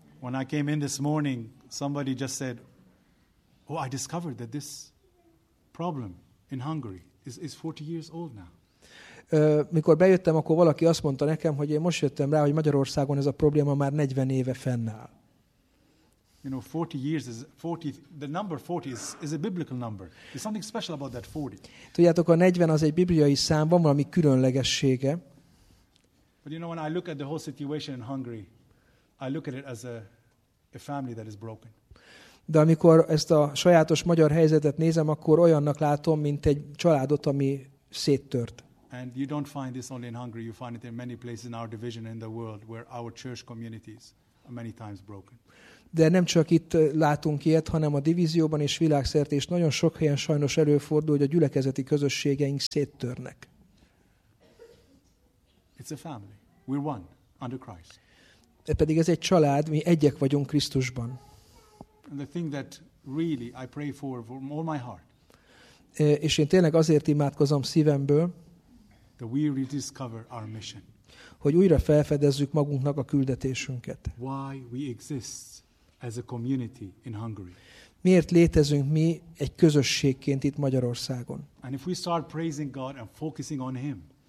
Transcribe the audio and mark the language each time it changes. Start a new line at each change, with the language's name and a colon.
English: When I came in this morning, somebody just said, "Oh, I discovered that this problem in Hungary is 40 years old now."
Hungarian: Mikor bejöttem, akkor valaki azt mondta nekem, hogy én most jöttem rá, hogy Magyarországon ez a probléma már 40 éve fennáll.
English: You know, 40 years is 40. The number 40 is a biblical number. There's something special about that 40.
Hungarian: Tudjátok, a 40 az egy bibliai szám, van valami különlegessége.
English: But you know, when I look at the whole situation in Hungary, I look at it as a family that is broken.
Hungarian: De amikor ezt a sajátos magyar helyzetet nézem, akkor olyannak látom, mint egy családot, ami széttört.
English: And you don't find this only in Hungary, you find it in many places in our division in the world where our church communities are many times broken.
Hungarian: De nem csak itt látunk ilyet, hanem a divízióban és világszerte is nagyon sok helyen sajnos előfordul, hogy a gyülekezeti közösségeink széttörnek.
English: It's a family. We're one under Christ.
Hungarian: De pedig ez egy család, mi egyek vagyunk Krisztusban.
English: And the thing that really I pray for from all my heart.
Hungarian: És én tényleg azért imádkozom szívemből,
English: that we rediscover our mission.
Hungarian: Hogy újra felfedezzük magunknak a küldetésünket.
English: Why we exist as a community in Hungary.
Hungarian: Miért létezünk mi egy közösségként itt Magyarországon?
English: And if we start praising God and focusing on him.